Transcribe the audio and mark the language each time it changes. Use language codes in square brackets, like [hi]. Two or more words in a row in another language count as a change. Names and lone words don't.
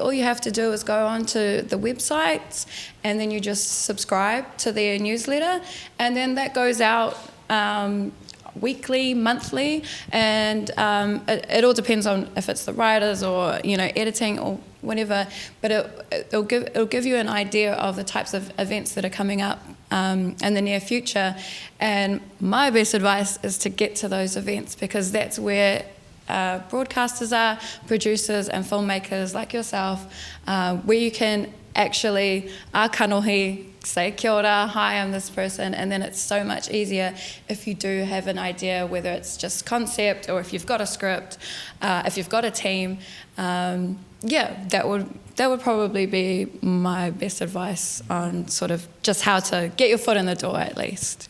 [en] All you have to do is go onto the websites and then you just subscribe to their newsletter, and then that goes out weekly, monthly, and it all depends on if it's the writers or editing or whatever, but it'll give you an idea of the types of events that are coming up in the near future. And my best advice is to get to those events, because that's where broadcasters are, producers and filmmakers like yourself, where you can actually kanohi, say [mi] kia ora, [en] hi, I'm this person, and then it's so much easier if you do have an idea, whether it's just concept or if you've got a script, if you've got a team. That would probably be my best advice on sort of just how to get your foot in the door at least.